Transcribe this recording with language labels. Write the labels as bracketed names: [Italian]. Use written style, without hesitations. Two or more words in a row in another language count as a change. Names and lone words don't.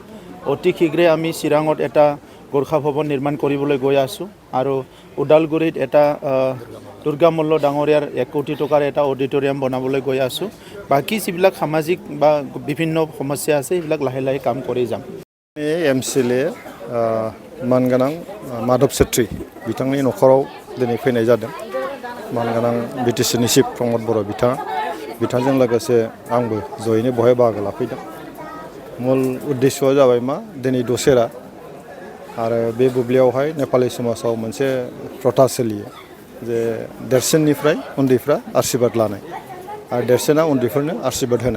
[Assamese] অতি শীঘ্ৰে আমি চিৰাঙত এটা গোৰ্খা ভৱন নিৰ্মাণ কৰিবলৈ গৈ আছোঁ আৰু ওদালগুৰিত এটা দুৰ্গা মল্ল ডাঙৰীয়াৰ 1 কোটি টকাৰ এটা অডিটৰিয়াম বনাবলৈ গৈ আছোঁ। বাকী যিবিলাক সামাজিক বা বিভিন্ন সমস্যা আছে সেইবিলাক লাহে লাহে কাম কৰি যাম। [Bodo] MCLA मानगोनां माधव सेट्री बिथांनि न'खराव दिनै फैनाय जादों। मानगोनां BTCनि चिफ प्रमद बर' बिथांजों लोगोसे आंबो जयैनो बहाय बाहागो लाफैदों। मूल उद्देश्यआ जाबाय मा, दिनै दसेरा आरो बे बुब्लियावहाय नेपाली समाजाव मोनसे प्रथा सोलियो जे देरसिननिफ्राय उन्दैफ्रा आशीर्बाद लानाय आरो देरसिना उन्दैफोरनो आशीर्बाद होनाय।